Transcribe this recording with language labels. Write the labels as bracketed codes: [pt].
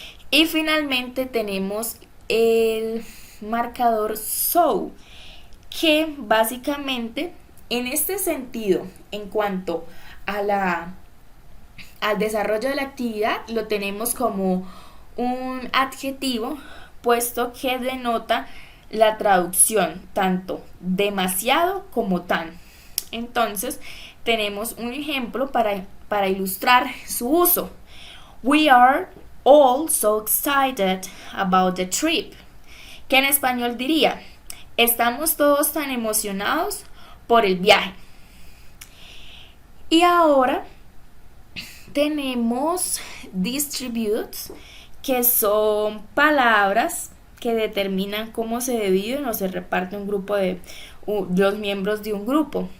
[es] Y finalmente tenemos el marcador so, que básicamente en este sentido, en cuanto a al desarrollo de la actividad, lo tenemos como un adjetivo, puesto que denota la traducción tanto demasiado como tan. Entonces tenemos un ejemplo para ilustrar su uso. [en] We are all so excited about the trip. [es] Que en español diría, estamos todos tan emocionados por el viaje. Y ahora tenemos distributes, que son palabras que determinan cómo se divide o se reparte un grupo de los miembros de un grupo.